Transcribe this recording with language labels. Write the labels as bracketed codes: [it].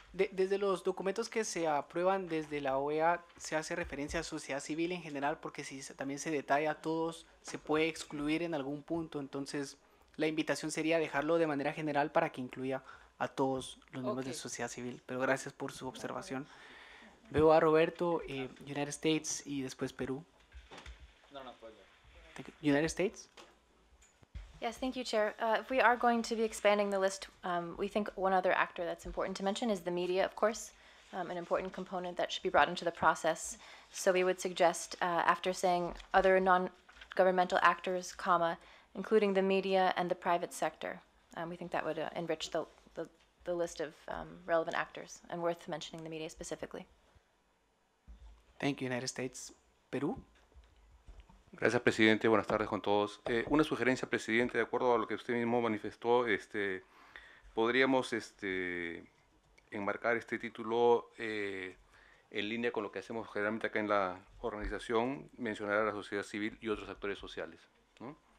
[es] Desde los documentos que se aprueban desde la OEA se hace referencia a sociedad civil en general, porque si también se detalla a todos, se puede excluir en algún punto. Entonces, la invitación sería dejarlo de manera general para que incluya a todos los miembros de sociedad civil. Pero gracias por su observación. Veo a Roberto, United States y después Perú. [en] United States. Yes, thank you, Chair. If we are going to be expanding the list, we think one other actor that's important to mention is the media, of course, an important component that should be brought into the process. So we would suggest, after saying other non-governmental actors, comma, including the media and the private sector. We think that would enrich the list of relevant actors, and worth mentioning the media specifically. Thank you, United States. [es] Perú. Gracias, presidente. Buenas tardes con todos. Una sugerencia, presidente, de acuerdo a lo que usted mismo manifestó, podríamos enmarcar este título en línea con lo que hacemos generalmente acá en la organización, mencionar a la sociedad civil y otros actores sociales, ¿no?